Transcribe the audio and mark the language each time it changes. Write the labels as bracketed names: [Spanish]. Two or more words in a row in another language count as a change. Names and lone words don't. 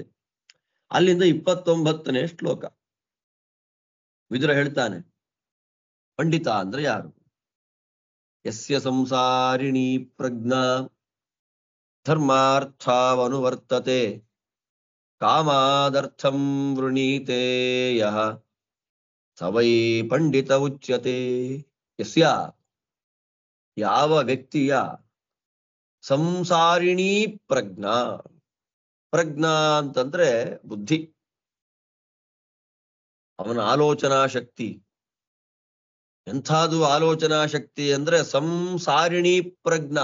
[Kannada] ಅಲ್ಲಿಂದ 29ನೇ ಶ್ಲೋಕ ವಿದುರ ಹೇಳ್ತಾನೆ, ಪಂಡಿತ ಅಂದ್ರೆ ಯಾರು? [Sanskrit] ಯಸ್ಯ ಸಂಸಾರಿಣೀ ಪ್ರಜ್ಞಾ ಧರ್ಮಾರ್ಥಾವನುವರ್ತತೆ ಕಾಮಾದರ್ಥಂ ವೃಣೀತೆ ಯಃ ಸವೈ ಪಂಡಿತ ಉಚ್ಯತೆ. [Kannada] ಯಸ್ಯ, ಯಾವ ವ್ಯಕ್ತಿಯ [Sanskrit] ಸಂಸಾರಿಣೀ ಪ್ರಜ್ಞಾ. [Kannada] ಪ್ರಜ್ಞಾ ಅಂತಂದ್ರೆ ಬುದ್ಧಿ, ಅವನ ಆಲೋಚನಾ ಶಕ್ತಿ. ಎಂಥದು ಆಲೋಚನಾ ಶಕ್ತಿ ಅಂದ್ರೆ [Sanskrit] ಸಂಸಾರಿಣೀ ಪ್ರಜ್ಞಾ.